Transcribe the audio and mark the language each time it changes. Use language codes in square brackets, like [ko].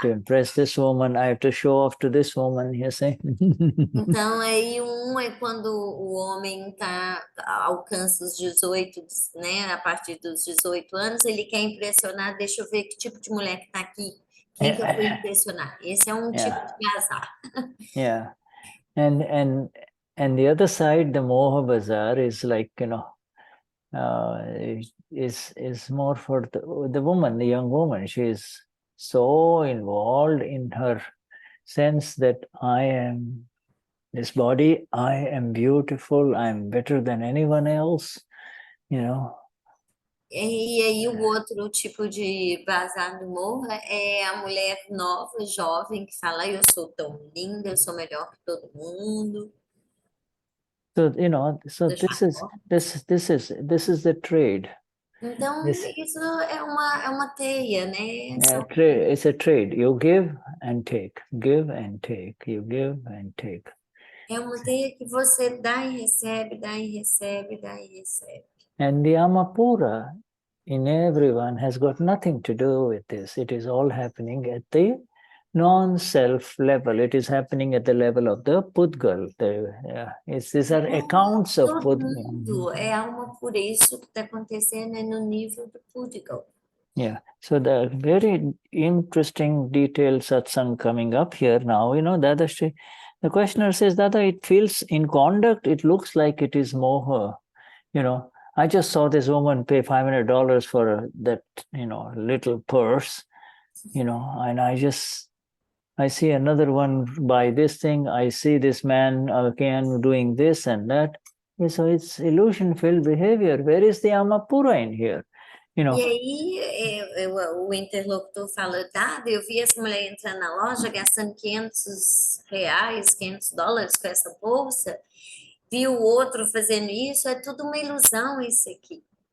[en] to impress this woman, I have to show off to this woman, you see. [pt] Então, aí é quando o homem alcança os 18, né? A partir dos 18 anos, ele quer impressionar, deixa eu ver que tipo de mulher que está aqui. Quem que eu vou impressionar? Esse é um tipo de bazar. [en] Yeah. And the other side, the Moha Bazaar is like, you know, is more for the woman, the young woman. She is so involved in her sense that I am this body, I am beautiful, I am better than anyone else, you know. [pt] E aí o outro tipo de bazar do morro é a mulher nova, jovem, que fala, eu sou tão linda, eu sou melhor que todo mundo. [en] So, you know, so [pt] Deixa [en] this is the trade. [pt] Então, isso é uma teia, né? [en] It's a trade. You give and take, give and take, you give and take. [pt] É uma teia que você dá e recebe, dá e recebe, dá e recebe. [en] And the Amapura in everyone has got nothing to do with this. It is all happening at the non-self level. It is happening at the level of the Pudgal. These are accounts of [pt] Todo [en] Pudgal. [pt] mundo é alma por isso que está acontecendo no nível do Pudgal. [en] Yeah, so the very interesting detailed satsang coming up here now, you know, Dadashri, the questioner says, Dada, it feels in conduct, it looks like it is moha. You know, I just saw this woman pay $500 for that, you know, little purse, you know, and I see another one buy this thing. I see this man again doing this and that. So it's illusion-filled behavior. Where is the Amapura in here? You know. [pt] E aí o interlocutor fala, Dada, eu vi essa mulher entrando na loja gastando R$500, $500 com essa bolsa, vi o outro fazendo isso, é tudo uma ilusão isso aqui.